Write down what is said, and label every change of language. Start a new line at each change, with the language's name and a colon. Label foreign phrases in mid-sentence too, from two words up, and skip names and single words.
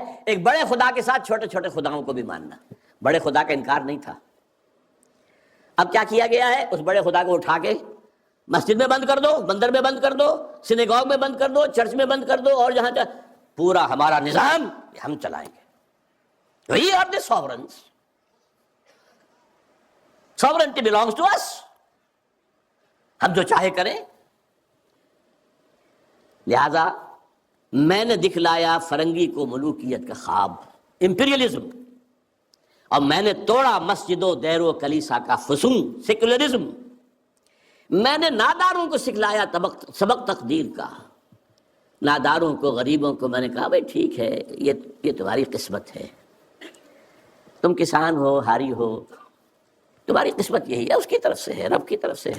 Urdu: ایک بڑے خدا کے ساتھ چھوٹے چھوٹے خداؤں کو بھی ماننا. بڑے خدا کا انکار نہیں تھا. اب کیا کیا گیا ہے؟ اس بڑے خدا کو اٹھا کے مسجد میں بند کر دو، مندر میں بند کر دو، سینیگوگ میں بند کر دو، چرچ میں بند کر دو، اور جہاں پورا ہمارا نظام ہم چلائیں گے.
English: We are the sovereigns. Sovereignty belongs to us.
Urdu: ہم جو چاہے کریں. لہذا میں نے دکھلایا فرنگی کو ملوکیت کا خواب، امپیریلزم، اور میں نے توڑا مسجد و دیر و کلیسا کا فسوں، سیکولرزم. میں نے ناداروں کو سکھلایا سبق تقدیر کا. ناداروں کو، غریبوں کو میں نے کہا بھائی ٹھیک ہے، یہ تمہاری قسمت ہے. تم کسان ہو، ہاری ہو، تمہاری قسمت یہی ہے، اس کی طرف سے ہے، رب کی طرف سے ہے.